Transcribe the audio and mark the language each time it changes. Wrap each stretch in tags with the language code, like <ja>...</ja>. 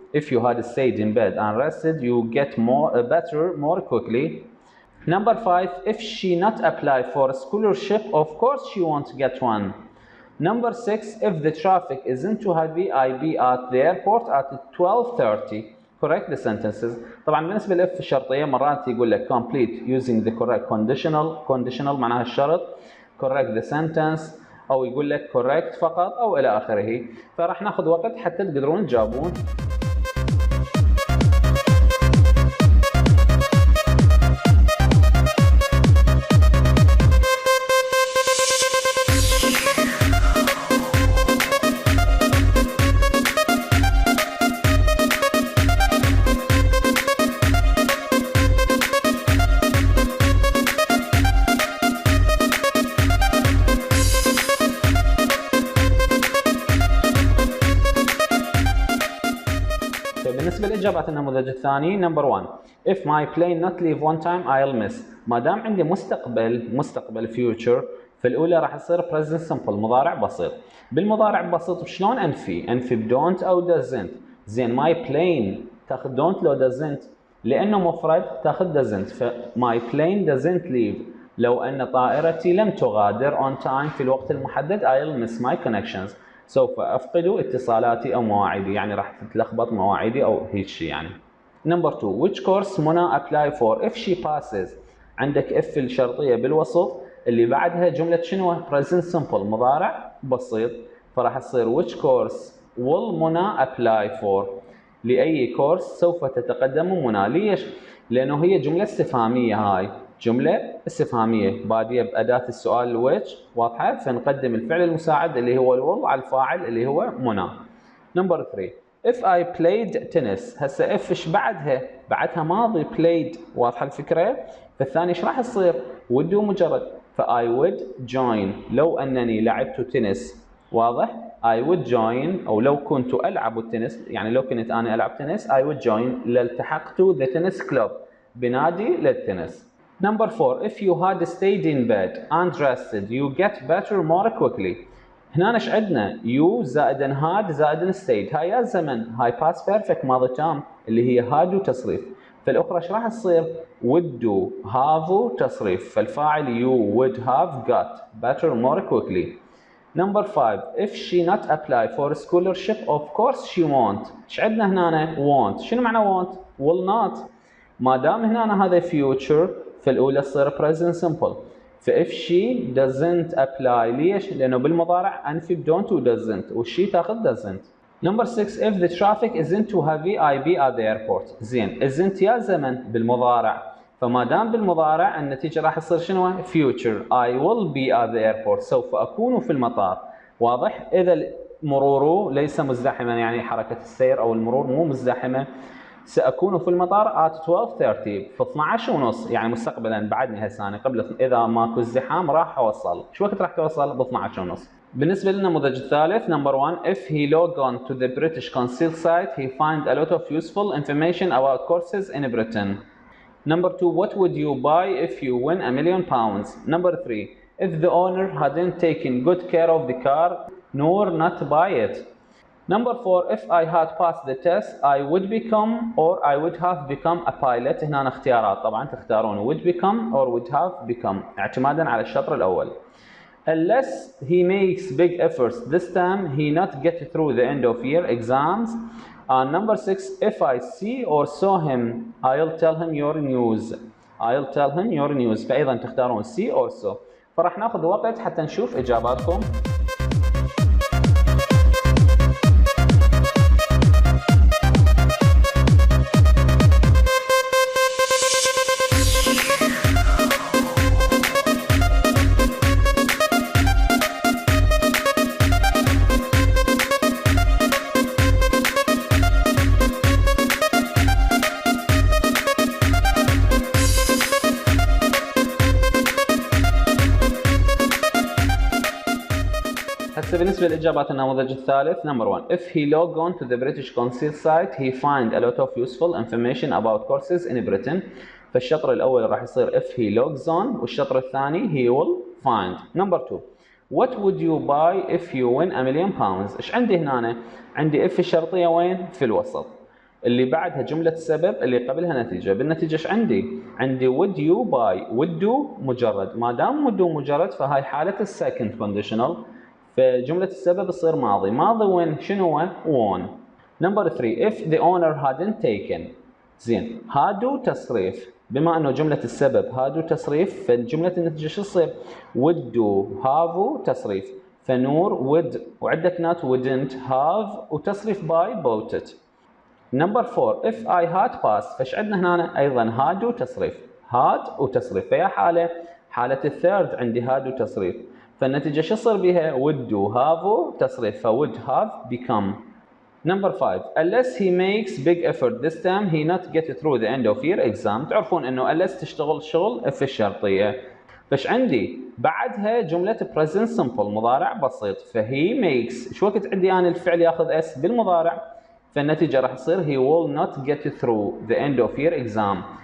<en>If you had stayed in bed and rested, you get better more quickly. Number 5, if she not apply for a scholarship, of course she won't get one. Number 6, if the traffic isn't too heavy, I'll be at the airport at 12:30. Correct the sentences.</en> <ar>طبعا بالنسبة لإف الشرطية مرات يقول لك</ar> <en>complete using the correct conditional</en> <ar>معناها الشرط،</ar> <en>correct the sentence،</en> <ar>أو يقول لك correct فقط أو إلى آخره. فراح ناخذ وقت حتى تقدرون تجاوبون. بالنسبة لإجابات النموذج الثاني</ar> <en>number 1 if my plane not leave one time I'll miss.</en> <ar>ما دام عندي مستقبل future في الأولى راح يصير present simple مضارع بسيط. بالمضارع بسيط شلون أنفي بدونت أو doesn't. زين</ar> <en>my plane</en> <ar>تاخذ don't لو doesn't لأنه مفرد تاخذ doesn't.</ar> <en>ف my plane doesn't leave</en> <ar>لو أن طائرتي لم تغادر</ar> <en>on time</en> <ar>في الوقت المحدد</ar> <en>I'll miss my connections.</en> <ar>سوف أفقد اتصالاتي أو مواعيدي، يعني راح تتلخبط مواعيدي أو هيك شيء يعني.</ar> <en>Number 2 which course منى apply for if she passes.</en> <ar>عندك if الشرطية بالوسط اللي بعدها جملة شنو؟ present simple مضارع بسيط، فراح تصير</ar> <en>which course will منى apply for.</en> <ar>لأي كورس سوف تتقدم منى. ليش؟ لأنه هي جملة استفهامية، هاي جملة استفهامية بادية بأداة السؤال which واضحة، فنقدم الفعل المساعد اللي هو will على الفاعل اللي هو منى.</ar> <en>Number 3 if I played tennis.</en> <ar>هسه if ايش بعدها ماضي played، واضحة الفكرة؟ فالثاني ايش راح يصير؟ would مجرد، ف</ar> <en>I would join</en> <ar>لو أنني لعبت تنس، واضح؟ I would join أو لو كنت ألعب التنس، يعني لو كنت أنا ألعب تنس I would join لالتحقت</ar> <en>the tennis club</en> <ar>بنادي للتنس.</ar> <en>Number 4 if you had stayed in bed and rested you get better more quickly.</en> <ar>هنا ايش عندنا؟ you زائدا had زائدا stayed، هاي يا زمن، هاي past perfect ماضي تام اللي هي had وتصريف. فالأخرى ايش راح تصير؟</ar> <en>would do have تصريف، فالفاعل you would have got better more quickly. Number 5 if she not apply for a scholarship of course she won't.</en> <ar>ايش عندنا هنا؟ won't. شنو معنى won't؟ will not. ما دام هنا هذا future في الأولى تصير present simple. ف</ar> <en>if she doesn't apply</en> <ar>ليش؟ لأنه بالمضارع أنفي don't و doesn't والشي تاخذ doesn't.</ar> <en>Number 6 if the traffic isn't too heavy I be at the airport.</en> <ar>زين isn't يا زمن بالمضارع، فما دام بالمضارع النتيجة راح تصير شنو؟ future</ar> <en>I will be at the airport</en> <ar>سوف أكون في المطار. واضح؟ إذا المرور ليس مزدحما، يعني حركة السير أو المرور مو مزدحمة، سأكون في المطار</ar> <en>at 12:30</en> <ar>في 12:30، يعني مستقبلا بعدني هسه قبل، إذا ماكو ازدحام راح أوصل. شو وقت راح توصل؟ ب 12:30. بالنسبة للنموذج الثالث</ar> <en>number 1 if he log on to the British Consul site he find a lot of useful information about courses in Britain. Number 2 what would you buy if you win £1,000,000? Number 3 if the owner hadn't taken good care of the car nor not buy it. Number 4 if I had passed the test I would become or I would have become a pilot.</en> <ar>هنا اختيارات طبعا تختارون</ar> <en>would become or would have become</en> <ar>اعتمادا على الشطر الأول.</ar> <en>Unless he makes big efforts this time he not get through the end of year exams. And number 6 if I see or saw him I'll tell him your news. I'll tell him your news.</en> <ar>فأيضا تختارون see or saw. فراح ناخذ وقت حتى نشوف إجاباتكم. هسه بالنسبة لإجابات النموذج الثالث</ar> <en>number 1 if he log on to the British Consul site he find a lot of useful information about courses in Britain.</en> <ar>فالشطر الأول راح يصير</ar> <en>if he logs on</en> <ar>والشطر الثاني</ar> <en>he will find. Number 2 what would you buy if you win £1,000,000.</en> <ar>ايش عندي هنا؟ عندي if الشرطية وين؟ في الوسط. اللي بعدها جملة السبب اللي قبلها نتيجة. بالنتيجة ايش عندي؟ عندي would you buy. would مجرد، ما دام would مجرد فهاي حالة السكند conditional، فجملة السبب تصير ماضي. ماضي وين؟ شنو هو؟ won.</ar> <en>Number 3 if the owner hadn't taken.</en> <ar>زين، هادو تصريف، بما انه جملة السبب هادو تصريف فجملة النتيجة شو تصير؟ would هافو تصريف، فنور would وعندك نات</ar> <en>wouldn't have</en> <ar>وتصريف</ar> <en>by bought it. Number 4 if I had passed.</en> <ar>فايش عندنا هنا؟ ايضا هادو تصريف، had وتصريف، فيا حالة الثيرد عندي هادو تصريف، فالنتيجة شو يصير بها؟ would have تصريف، ف</ar> <en>would have become. Number 5 unless he makes big effort this time he not get through the end of year exam.</en> <ar>تعرفون انه unless تشتغل شغل في الشرطية، فايش عندي؟ بعدها جملة present simple مضارع بسيط، فهي makes. شو وقت عندي انا الفعل ياخذ اس بالمضارع؟ فالنتيجة راح تصير</ar> <en>he will not get through the end of year exam.</en>